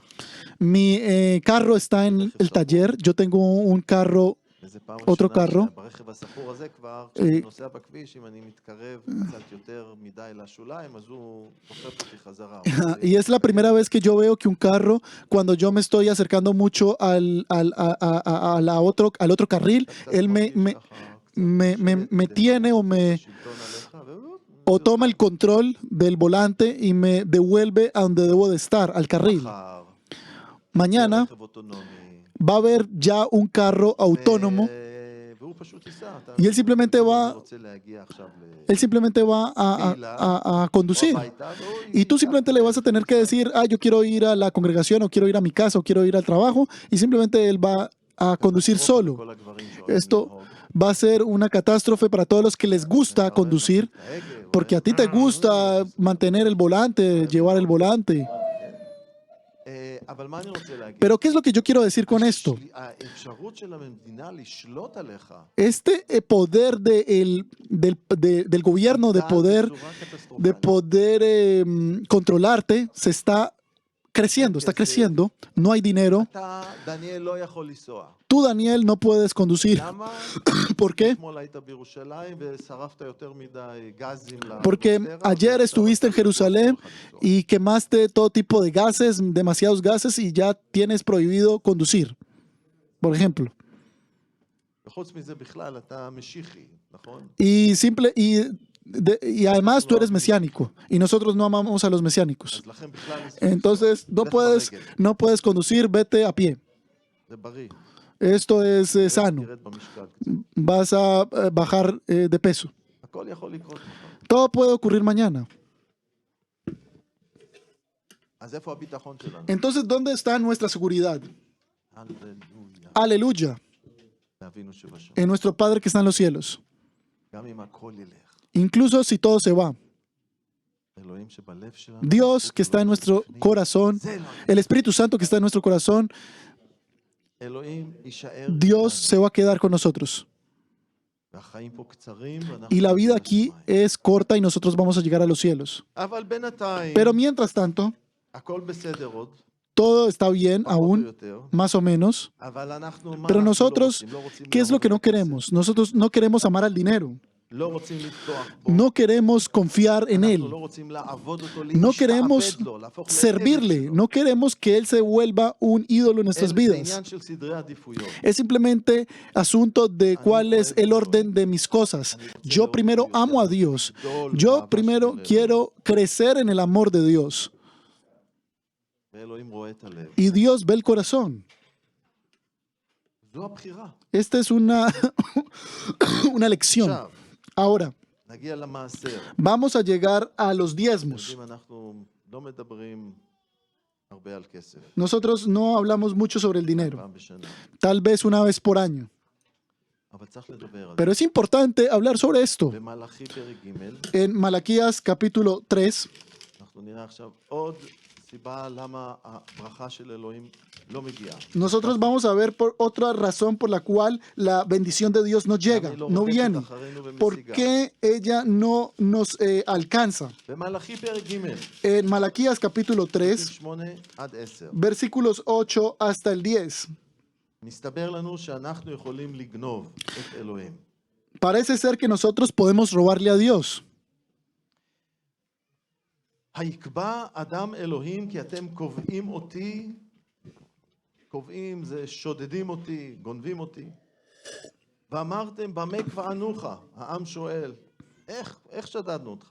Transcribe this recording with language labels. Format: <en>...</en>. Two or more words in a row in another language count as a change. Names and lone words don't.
<es>Mi carro está en el taller, yo tengo un carro,</es> <he>וזה פעם</he> <es>otro</es> <he>ראשונה</he> <es>carro.</es> <he>שברכב הסחור הזה כבר, כשאני נוסע בכביש, אם אני מתקרב קצת יותר מדי לשוליים, אז הוא דוחף אותי חזרה.</he> <es>y es la primera vez que yo veo que un carro, cuando yo me estoy acercando mucho al otro carril, él me tiene o toma el control del volante y me devuelve a donde debo de estar, al carril. Mañana</es> <he>רכב אוטונומי.</he> <es>va a haber ya un carro autónomo</es> <he>והוא פשוט ייסע.</he> <es>y él simplemente va,</es> <he>אני רוצה להגיע עכשיו</he> <es>él simplemente va a conducir.</es> <he>הביתה, והוא</he> <es>Y tú</es> <he>ייקח</he> <es>simplemente le vas a tener que decir, ah, yo quiero ir a la congregación o quiero ir a mi casa o quiero ir al trabajo y simplemente él va a conducir solo.</es> <he>כל הגברים שאוהבים</he> <es>Esto</es> <he>לנהוג.</he> <es>va a ser una catástrofe para todos los que les gusta conducir, porque a ti te gusta mantener el volante, llevar el volante.</es> <he>אבל מה אני רוצה להגיד?</he> <es>Pero ¿qué es lo que yo quiero decir con esto?</es> <he>האפשרות של המדינה לשלוט עליך,</he> <es>Este poder del gobierno de</es> <he>בצורה</he> <es>poder</es> <he>קטסטרופלית.</he> <es>controlarte se está creciendo, no hay dinero.</es> <he>אתה, דניאל, לא יכול לנסוע.</he> <es>Tú, Daniel, no puedes conducir.</es> <he>למה?</he> <es>¿Por qué?</es> <he>אתמול היית בירושלים ושרפת יותר מדי גזים</he> <es>Porque ayer estuviste en Jerusalén y quemaste todo tipo de gases, demasiados gases y ya tienes prohibido conducir, por ejemplo.</es> <he>וחוץ מזה בכלל, אתה משיחי, נכון?</he> <es>Y además tú eres mesiánico y nosotros no amamos a los mesiánicos.</es> <he>אז לכן בכלל...</he> <es>Entonces no puedes conducir, vete a pie.</es> <he>זה בריא.</he> <es>Esto es sano.</es> <he>תרד במשקל קצת.</he> <es>Vas a bajar de peso.</es> <he>הכל יכול לקרות מחר.</he> <es>Todo puede ocurrir mañana.</es> <he>אז איפה הביטחון שלנו?</he> <es>Entonces, ¿dónde está nuestra seguridad?</es> <he>הללויה.</he> <es>Aleluya.</es> <he>לאבינו שבשמיים.</he> <es>En nuestro Padre que está en los cielos.</es> <he>גם אם הכל ילך.</he> <es>Incluso si todo se va.</es> <he>אלוהים שבלב שלנו.</he> <es>Dios que está en nuestro corazón,</es> <he>זה לא.</he> <es>el Espíritu Santo que está en nuestro corazón,</es> <he>אלוהים יישאר.</he> <es>Dios se va a quedar con nosotros.</es> <he>והחיים פה קצרים, ואנחנו</he> <es>Y la vida</es> <he>נגיע</he> <es>aquí</es> <he>לשמיים.</he> <es>es corta y nosotros vamos a llegar a los cielos.</es> <he>אבל בינתיים,</he> <es>Pero mientras tanto,</es> <he>הכל בסדר עוד,</he> <es>todo está bien</es> <he>פחות או</he> <es>aún,</es> <he>יותר,</he> <es>más o menos.</es> <he>אבל אנחנו, מה</he> <es>Pero</es> <he>אנחנו לא</he> <es>nosotros,</es> <he>רוצים? לא רוצים</he> <es>¿qué es lo</es> <he>לעמוד</he> <es>que no</es> <he>בכסף.</he> <es>queremos? Nosotros no queremos amar al dinero.</es> <he>לא רוצים לבטוח בו.</he> <es>No queremos confiar en</es> <he>אנחנו</he> <es>Él.</es> <he>לא רוצים לעבוד אותו,</he> <es>No queremos</es> <he>להשתעבד לו, להפוך לעבד</he> <es>servirle.</es> <he>שלו.</he> <es>No queremos que Él se vuelva un ídolo en nuestras</es> <he>זה</he> <es>vidas.</es> <he>עניין של סדרי עדיפויות.</he> <es>Es simplemente asunto de cuál es el orden de mis cosas. Yo primero amo a Dios. Yo primero quiero crecer en el amor de Dios.</es> <he>ואלוהים רואה את הלב.</he> <es>Y Dios ve el corazón.</es> <he>זו הבחירה.</he> <es>Esta es una lección.</es> <he>עכשיו,</he> <es>Ahora,</es> <he>נגיע למעשר.</he> <es>vamos a llegar a los diezmos.</es> <he>יודעים, אנחנו לא מדברים הרבה על כסף.</he> <es>Nosotros no hablamos mucho sobre el dinero,</es> <he>פעם בשנה.</he> <es>tal vez una vez por año.</es> <he>אבל צריך לדבר על זה.</he> <es>Pero es importante hablar sobre esto.</es> <he>במלאכי פרק ג'</he> <es>En Malaquías capítulo 3,</es> <he>אנחנו נראה עכשיו עוד סיבה למה הברכה של אלוהים לא מגיעה.</he> <es>nosotros vamos a ver por otra razón por la cual la bendición de Dios no llega, no viene. ¿Por qué ella no nos alcanza?</es> <he>במלאכי פרק ג'</he> <es>En Malaquías capítulo 3,</es> <he>8 עד 10</he> <es>versículos 8 hasta el 10.</es> <he>מסתבר לנו שאנחנו יכולים לגנוב את אלוהים.</he> <es>Parece ser que nosotros podemos robarle a Dios.</es> <he>היקבע אדם אלוהים כי אתם קובעים אותי, קובעים זה שודדים אותי, גונבים אותי, ואמרתם במה קבענוך? העם שואל, איך שדדנו אותך?</he>